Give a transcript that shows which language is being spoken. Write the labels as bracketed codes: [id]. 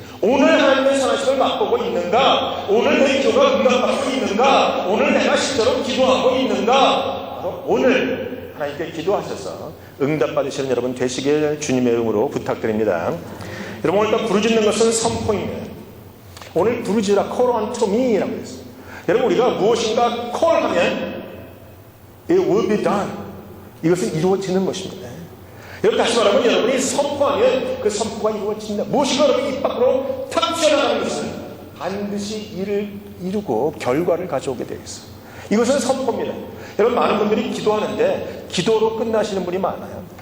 [ko] 오늘 하나님의 선하심을 맛보고 있는가? 오늘 내 기도가 응답받고 있는가? 오늘 내가 실제로 기도하고 있는가? 바로 오늘 하나님께 기도하셔서 응답받으시는 여러분 되시길 주님의 이름으로 부탁드립니다. 여러분, 오늘 부르짖는 것은 선포입니다. 오늘 부르짖으라, [en] call unto me [ko] 라고 했어요. 여러분, 우리가 무엇인가 call 하면 [en] it will be done. [ko] 이것은 이루어지는 것입니다. 여러분, 다시 말하면 여러분이 선포하면 그 선포가 이루어진다. 무엇인가 여러분이 입 밖으로 탁 튀어나가는 것은 반드시 일을 이루고 결과를 가져오게 되어 있어요. 이것은 선포입니다. 여러분, 많은 분들이 기도하는데 기도로 끝나시는 분이 많아요.